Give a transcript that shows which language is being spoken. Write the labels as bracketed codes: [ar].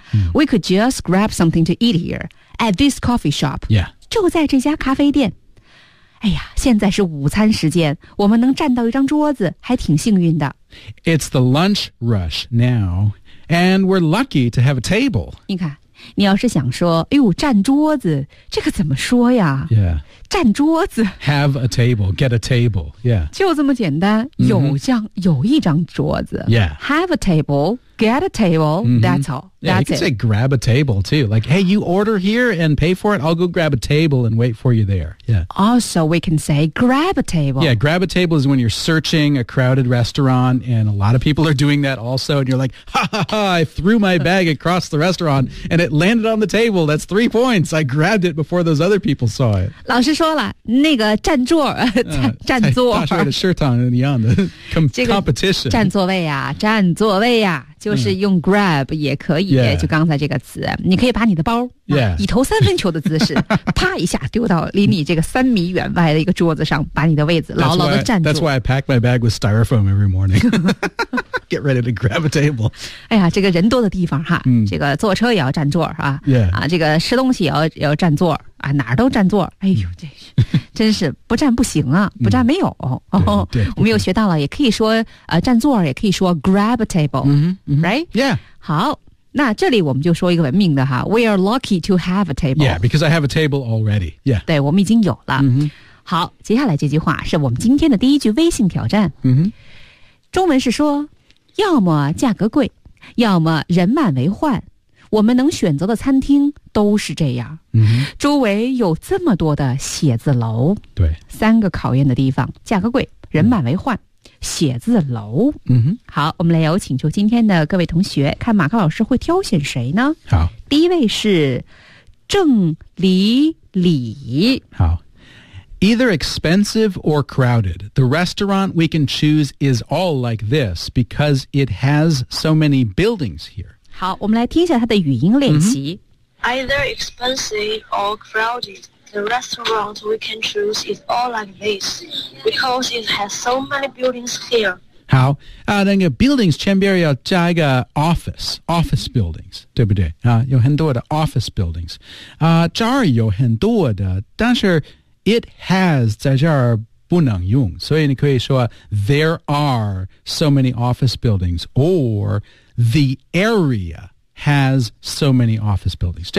[en] Mm-hmm. We could just grab something to eat here at this coffee shop. Yeah. [zh] 就在这家咖啡店。哎呀现在是午餐时间我们能站到一张桌子还挺幸运的。 [en] It's the lunch rush now, and we're lucky to have a table. [zh] 你看你要是想说哎呦站桌子这个怎么说呀 Yeah. 站桌子。 [en] Have a table, get a table, yeah. [zh] 就这么简单、mm-hmm. 有一张桌子。 Yeah. [en] Have a table, get a table,、mm-hmm. that's all. That's yeah, you can say grab a table too. Like, hey, you order here and pay for it, I'll go grab a table and wait for you there. Yeah. Also, we can say grab a table. Yeah, grab a table is when you're searching a crowded restaurant and a lot of people are doing that also and you're like, ha ha ha, I threw my bag across the restaurant and it landed on the table. That's 3 points. I grabbed it before those other people saw it. [zh] 老师说了那个占座占座大学的食堂一样的 competition 占座位啊占座位啊就是用 grab 也可以、 yeah. 就刚才这个词你可以把你的包、 yeah. 以投三分球的姿势啪一下丢到离你这个三米远外的一个桌子上把你的位置牢牢的占住 [en] That's why I pack my bag with styrofoam every morning Get ready to grab a table [zh] 哎呀这个人多的地方哈、嗯、这个坐车也要占座啊、 yeah. 啊，这个吃东西也要占座啊，哪儿都占座哎呦这是真是不占不行啊不占没有、嗯、对我们又学到了也可以说占座也可以说 [en] grab a table、嗯嗯、 right yeah [zh] 好那这里我们就说一个文明的哈 [en] we are lucky to have a table yeah because I have a table already yeah [zh] 对我们已经有了、嗯、好接下来这句话是我们今天的第一句微信挑战、嗯、中文是说要么价格贵要么人满为患我们能选择的餐厅都是这样、嗯、周围有这么多的写字楼对三个考验的地方价格贵人满为患、嗯、写字楼、嗯、哼好我们来有请求今天的各位同学看马克老师会挑选谁呢好第一位是郑李李 [en] 好 Either expensive or crowded The restaurant we can choose is all like this Because it has so many buildings here [zh] 好我们来听一下他的语音练习、 mm-hmm. [en] Either expensive or crowded The restaurant we can choose is all like this Because it has so many buildings here [zh] 好、那个 buildings 前边要加一个 office buildings 对不对、有很多的 office buildings、这儿有很多的但是 it has 在这儿不能用所以你可以说 [en] There are so many office buildings orThe area has so many office buildings.